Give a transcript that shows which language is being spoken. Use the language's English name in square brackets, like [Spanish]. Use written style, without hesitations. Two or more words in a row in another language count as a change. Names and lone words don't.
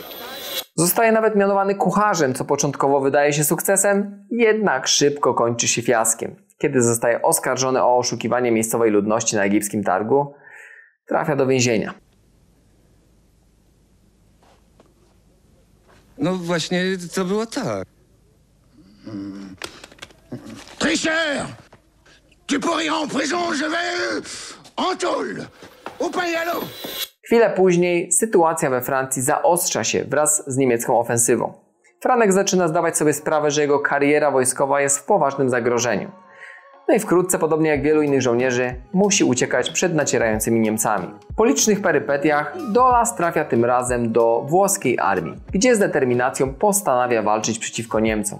[Polish] Zostaje nawet mianowany kucharzem, co początkowo wydaje się sukcesem, jednak szybko kończy się fiaskiem. Kiedy zostaje oskarżony o oszukiwanie miejscowej ludności na egipskim targu, trafia do więzienia. No właśnie, to było tak. [French] Tricheur! Tu pourrais en prison, je vais en tôle! Au pain et à l'eau! [Polish] Chwilę później sytuacja we Francji zaostrza się wraz z niemiecką ofensywą. Franek zaczyna zdawać sobie sprawę, że jego kariera wojskowa jest w poważnym zagrożeniu. No i wkrótce, podobnie jak wielu innych żołnierzy, musi uciekać przed nacierającymi Niemcami. Po licznych perypetiach Dolas trafia tym razem do włoskiej armii, gdzie z determinacją postanawia walczyć przeciwko Niemcom.